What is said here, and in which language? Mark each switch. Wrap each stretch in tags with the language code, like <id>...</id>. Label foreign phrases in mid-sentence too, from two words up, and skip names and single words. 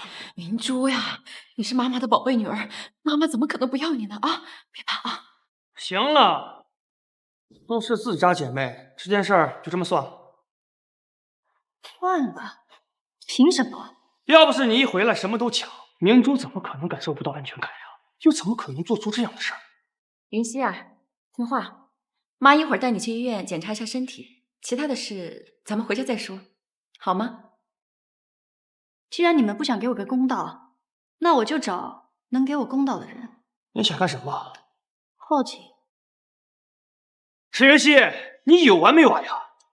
<zh>明珠呀，你是媽媽的寶貝女兒，媽媽怎麼可能不要你呢？啊，別怕啊！行了，都是自家姐妹，這件事兒就這麼算了。算了？憑什麼？要不是你一回來什麼都搶，明珠怎麼可能感受不到安全感呀？又怎麼可能做出這樣的事兒？雲溪啊，聽話，媽一會兒帶你去醫院檢查一下身體，其他的事咱們回家再說，好嗎？既然你們不想給我個公道，那我就找能給我公道的人。你想幹什麼？好奇。沈雲溪，你有完沒完呀？</zh>